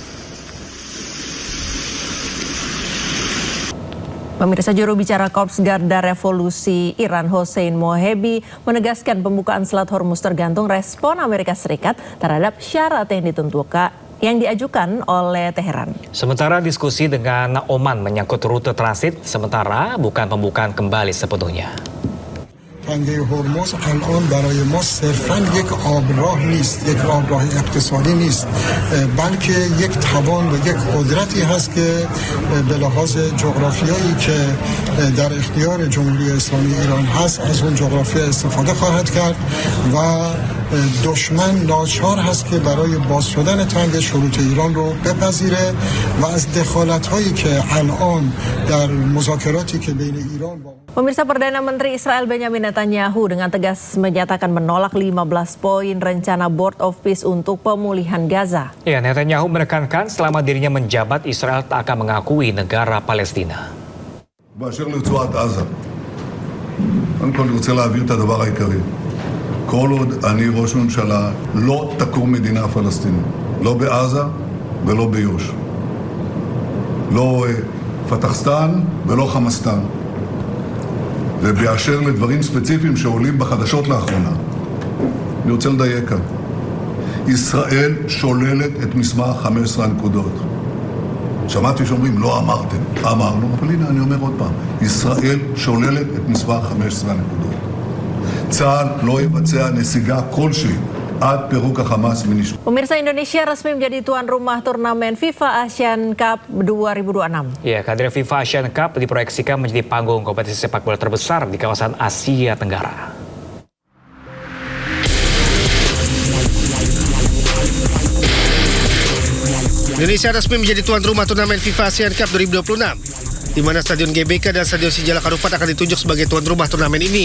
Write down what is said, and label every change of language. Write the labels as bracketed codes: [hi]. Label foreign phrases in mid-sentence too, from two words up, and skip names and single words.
[id] Pemirsa, juru bicara Korps Garda Revolusi Iran Hossein Mohebi menegaskan pembukaan Selat Hormuz tergantung respon Amerika Serikat terhadap syarat yang diajukan oleh Teheran. Sementara diskusi dengan Oman menyangkut rute transit sementara bukan pembukaan kembali sepenuhnya. [fa] تنگه هرمز الان برای ما صرفاً یک آبراه نیست، یک آبراه اقتصادی نیست، بلکه یک توان و یک قدرتی هست که به لحاظ جغرافیایی که در اختیار جمهوری اسلامی ایران هست از اون جغرافیا استفاده خواهد کرد و دشمن ناچار هست که برای باز شدن تنگه شروط ایران رو بپذیره و از دخالت‌هایی که الان در مذاکراتی که بین ایران با [id] Pemirsa, Perdana Menteri Israel Benjamin Netanyahu dengan tegas menyatakan menolak 15 poin rencana Board of Peace untuk pemulihan Gaza. Ya, Netanyahu menekankan selama dirinya menjabat, Israel tak akan mengakui negara Palestina. [he] באשר לרצועת עזה, קודם כל אני רוצה להבהיר את הדבר העיקרי. כל עוד אני ראש ממשלה, לא תקום מדינה פלסטינית. לא בעזה ולא ביו"ש. לא פתחסטן ולא חמאסטן. ובאשר לדברים ספציפיים שעולים בחדשות לאחרונה, אני רוצה לדייק כאן. ישראל שוללת את מסמך 15 הנקודות. שמעתי שאומרים, לא אמרתם. אמרנו, אבל הנה אני אומר עוד פעם. ישראל שוללת את מסמך 15 הנקודות. צה"ל לא יבצע נסיגה כלשהי עד פירוק החמאס מנשק. [id] Pemirsa, Indonesia resmi menjadi tuan rumah turnamen FIFA Asian Cup 2026. Ya, kehadiran FIFA Asian Cup diproyeksikan menjadi panggung kompetisi sepak bola terbesar di kawasan Asia Tenggara. Indonesia resmi menjadi tuan rumah turnamen FIFA Asian Cup 2026, di mana Stadion GBK dan Stadion Sijalak Harupat akan ditunjuk sebagai tuan rumah turnamen ini.